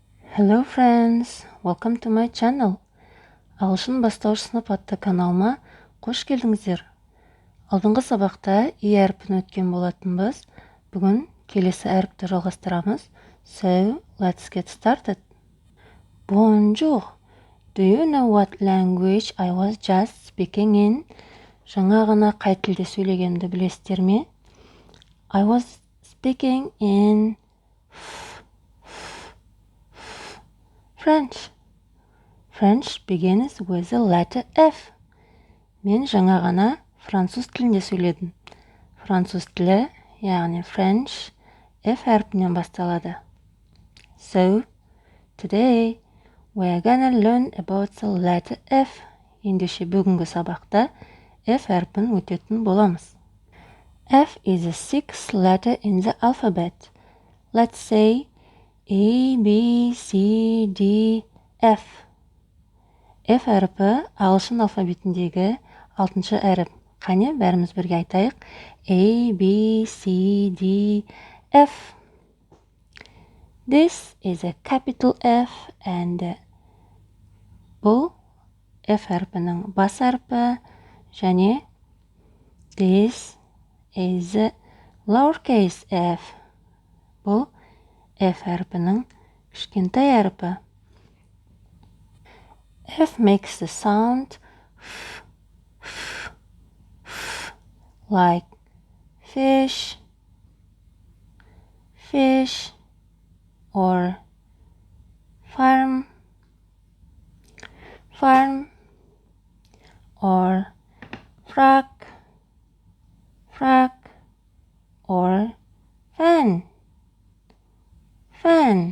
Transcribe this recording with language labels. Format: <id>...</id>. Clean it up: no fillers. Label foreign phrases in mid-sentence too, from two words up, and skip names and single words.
<en>Hello friends, welcome to my channel.</en> <kk>Ағылшын бастауыш сынып атты каналыма қош келдіңіздер. Алдыңғы сабақта и әріпін өткен болатынбыз. Бүгін келесі әріпті жалғастырамыз.</kk> <en>So, let's get started. Bonjour. Do you know what language I was just speaking in?</en> <kk>Жаңа ғана қай тілде сөйлегенімді білесіздер ме?</kk> <en>I was speaking in French. French begins with the letter F.</en> <kk>Мен жаңа ғана француз тілінде сөйледім. Француз тілі, яғни French, F әріпінен басталады.</kk> <en>So, today we are gonna learn about the letter F.</en> <kk>Ендеше бүгінгі сабақта F әріпін өтетін боламыз.</kk> <en>F is the sixth letter in the alphabet. Let's say A, B, C, D, F.</en> <kk>F әріпі ағылшын алфавитіндегі 6-шы әріп. Қане, бәріміз бірге айтайық.</kk> <en>A, B, C, D, F. This is a capital F and</en> <kk>бұл F әріпінің бас әріпі және</kk> <en>this is a lowercase f.</en> <kk>Бұл F әріпінің кішкентай әріпі.</kk> <en>F makes the sound like fish, fish, or farm, farm, or frog, frog, or fan, fan.</en>